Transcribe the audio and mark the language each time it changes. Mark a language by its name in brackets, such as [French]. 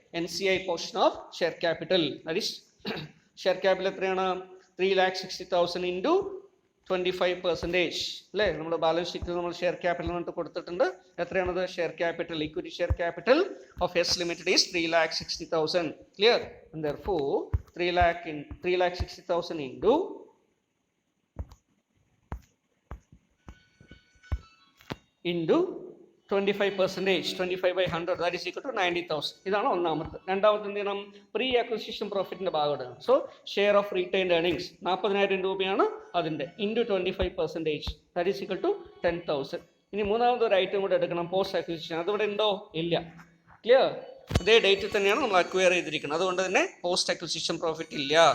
[English] NCI portion of share capital, that is share capital എത്രയാണ്? 3,60,000 into 25% അല്ലേ. [Malayalam] നമ്മുടെ balance ഷീറ്റിൽ നമ്മൾ ഷെയർ ക്യാപിറ്റൽ എന്നിട്ട് കൊടുത്തിട്ടുണ്ട്. എത്രയാണത്? [English] Share capital, equity share capital of S limited is 3,60,000. Clear? And therefore 3,60,000 into 25%, 25/100, that is equal to 90,000. [Malayalam] ഇതാണ് ഒന്നാമത്തെ. രണ്ടാമത്തെ എന്ത് ചെയ്യണം? പ്രീ അക്വിസിഷൻ പ്രോഫിറ്റിന്റെ ഭാഗം എടുക്കണം. So share of retained earnings 40,000 രൂപയാണ് അതിൻ്റെ, into 25%, [English] That is equal to 10,000. [Malayalam] ഇനി മൂന്നാമത്തെ ഒരു ഐറ്റം കൂടെ എടുക്കണം, പോസ്റ്റ് അക്വിസിഷൻ. അതിവിടെ ഉണ്ടോ? ഇല്ല. ക്ലിയർ? അതേ ഡേറ്റിൽ തന്നെയാണ് നമ്മൾ അക്വയർ ചെയ്തിരിക്കുന്നത്. അതുകൊണ്ട് തന്നെ പോസ്റ്റ് അക്വിസിഷൻ പ്രോഫിറ്റ് ഇല്ല.